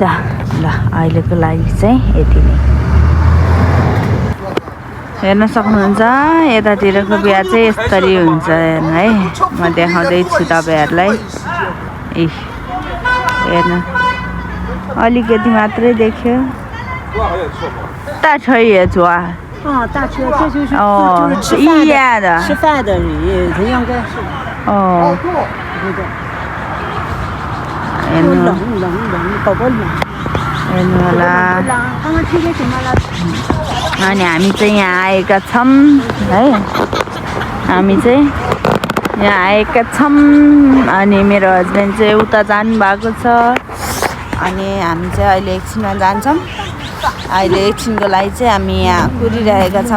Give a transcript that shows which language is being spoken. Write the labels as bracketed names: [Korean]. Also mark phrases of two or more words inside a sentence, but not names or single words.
[Nepali] ल अहिलेको लागि चाहिँ यति नै। हेर्न सक्नुहुन्छ यतातिरको बिहा चाहिँ यसरी हुन्छ है। म देखाउँदैछु तपाईँहरूलाई। हेर्नु अलिकति मात्रै देख्यो। [Chinese] 大车也坐啊？大车这就是一样的。吃饭的人，他应该是。对。冷，宝宝冷。 [Nepali] हेर्नु होला। [Chinese] 刚刚吃些什么了？ [Nepali] अनि हामी चाहिँ यहाँ आएका छौँ है। हामी चाहिँ यहाँ आएका छौँ। अनि मेरो हस्बेन्ड चाहिँ उता जानुभएको छ। अनि हामी चाहिँ अहिले एकछिनमा जान्छौँ। अहिले एकछिनको लागि चाहिँ हामी यहाँ कुरिरहेका छौँ।